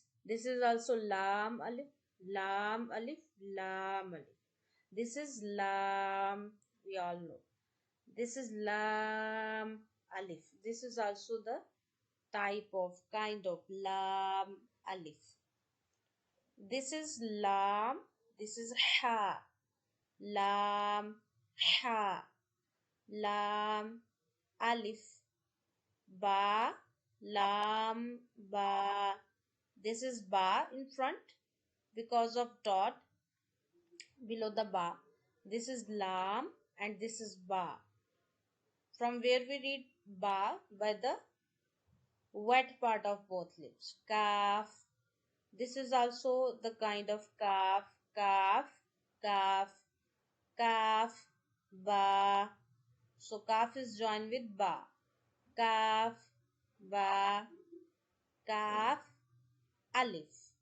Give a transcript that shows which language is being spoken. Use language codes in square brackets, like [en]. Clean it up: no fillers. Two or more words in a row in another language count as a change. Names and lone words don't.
[en] This is also lam alif, lam alif, lam alif. This is lam, we all know. This is lam alif. This is also the type of kind of lam alif. This is lam. This is ha. Lam, ha. Lam, alif, ba, lam, ba. This is ba in front because of dot below the ba. This is lam and this is ba. From where we read ba by the wet part of both lips. Kaf. This is also the kind of kaf, kaf, kaf, kaf, ba. So kaf is joined with ba. Kaf, ba, kaf, alif.